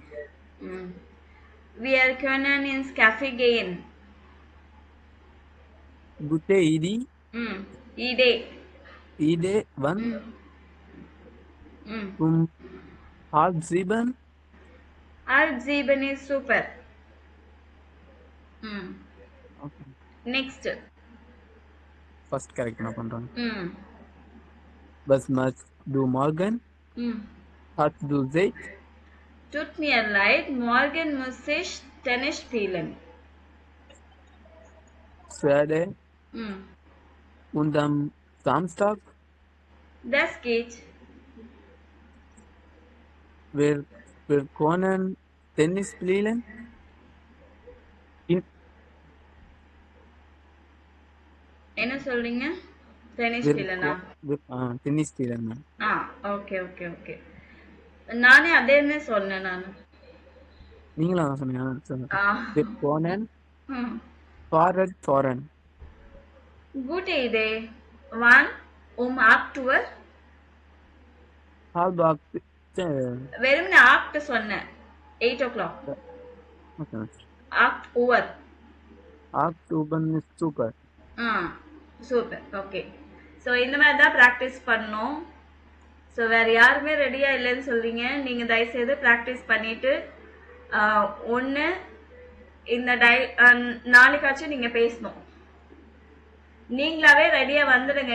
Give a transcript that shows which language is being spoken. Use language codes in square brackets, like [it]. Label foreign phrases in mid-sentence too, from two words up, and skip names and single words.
[de] Wir können ins Café gehen. Gute Idee. Idee. Idee, wann? Um 6:30. 6:30 ist super. [en] Okay. Next. First correct na பண்றேன். [de] Was machst du morgen? Hast du Zeit? Tut mir leid, morgen muss ich Tennis spielen. Schade. Und am Samstag? Das geht. Wir können Tennis spielen. [ta] என்ன சொல்றீங்க? [de] Tennis spielen? Tennis spielen. [en] okay okay okay. [ta] நானே அதேன்னு சொன்னேன் நானு. நீங்களா சொன்னீங்க? [de] Wir können fahren. Gute Idee. Wann? 8 Uhr? Halb 8. [ta] வெறுமனே 8 சொன்னேன். [en] 8 o'clock. Okay. [de] 8 Uhr. 8 Uhr ist super. [ta] சூப்பர். ஓகே. ஸோ இந்த மாதிரி தான் ப்ராக்டிஸ் பண்ணணும். ஸோ வேறு யாருமே ரெடியாக இல்லைன்னு சொல்கிறீங்க. நீங்கள் தயவுசெய்து ப்ராக்டிஸ் பண்ணிவிட்டு ஒன்று இந்த நாளைக்காச்சும் நீங்கள் பேசணும். நீங்களாவே ரெடியாக வந்துடுங்க.